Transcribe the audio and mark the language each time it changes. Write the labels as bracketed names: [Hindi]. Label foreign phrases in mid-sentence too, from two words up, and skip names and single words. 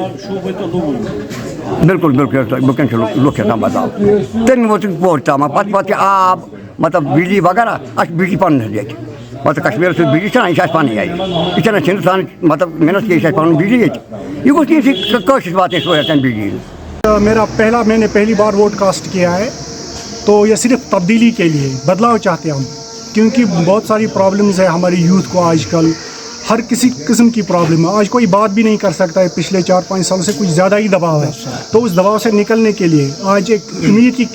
[Kashmiri] پَتہٕ بِلکُل وٕنکٮ۪ن چھِ لُکھ یَژھان بدلاو تٔمۍ ووت ووٹ تامَتھ پَتہٕ چھِ آب مطلب بِجلی وغیرہ اَسہِ چھِ بِجلی پَنُن حظ ییٚتہِ مطلب کشمیٖرَس یُس بِجلی چھَنا یہِ چھِ اَسہِ پَنٕنۍ اَتہِ یہِ چھَنہٕ اَسہِ ہِندُستانٕچ مطلب محنت کینٛہہ یہِ چھِ اَسہِ پَنُن بِجلی ییٚتہِ یہِ گوٚژھ نہٕ یہِ کٲشرِس واتٕنۍ سہوٗلیت تَمہِ بِجلی [Urdu] میں نے پہلی بار ووٹ کاسٹ کیا ہے تو یہ صرف تبدیلی کے لیے بدلاؤ چاہتے ہیں ہم کیونکہ بہت ساری پرابلمز ہے ہمارے یوتھ کو آج کل ہر کسی قسم کی پرابلم ہے آج کوئی بات بھی نہیں کر سکتا ہے پچھلے 4-5 سالوں سے کچھ زیادہ ہی دباؤ ہے تو اس دباؤ سے نکلنے کے لیے آج ایک امید کی